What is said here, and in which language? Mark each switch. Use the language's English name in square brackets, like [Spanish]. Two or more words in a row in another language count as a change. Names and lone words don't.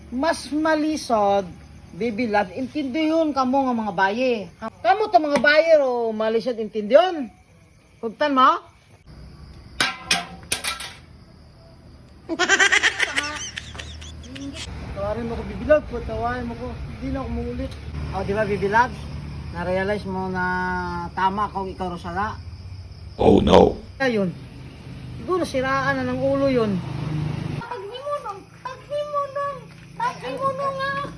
[Hiligaynon] mas malisod, baby love, intindihon kamo nga mga baye. Kamo ta mga baye ro malisod intindihon. Hugtan mo? Tawarin mo ko baby love, tawarin mo ko. [Filipino] Hindi na ako muulit. O di ba baby love? Na-realize mo na tama kung ikaw Rosala? [English] Oh no. [Filipino] Ayun. Siguro siraan na ng ulo yun. [Hiligaynon] Paghimunong nga.